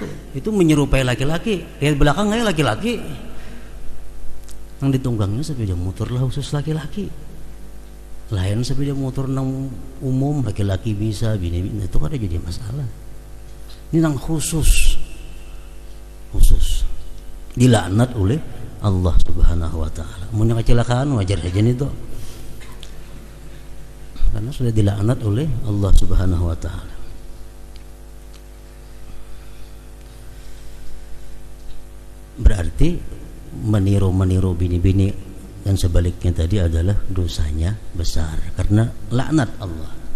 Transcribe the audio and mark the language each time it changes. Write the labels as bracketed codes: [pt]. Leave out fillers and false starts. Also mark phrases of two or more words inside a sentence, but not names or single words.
[id] Itu menyerupai laki-laki. Lihat belakang aja laki-laki. Yang ditunggangnya sepeda motor lah khusus laki-laki. [bjn] Lain sepeda motor nang umum laki-laki bisa, bini-bini itu kada jadi masalah. [id] Ini nang khusus dilaknat oleh Allah [ar] سبحانه وتعالى. [id] Mun kecelakaan wajar saja itu. Karena sudah dilaknat oleh Allah [ar] سبحانه وتعالى. [id] Berarti meniru bini-bini dan sebaliknya tadi adalah dosanya besar karena laknat Allah.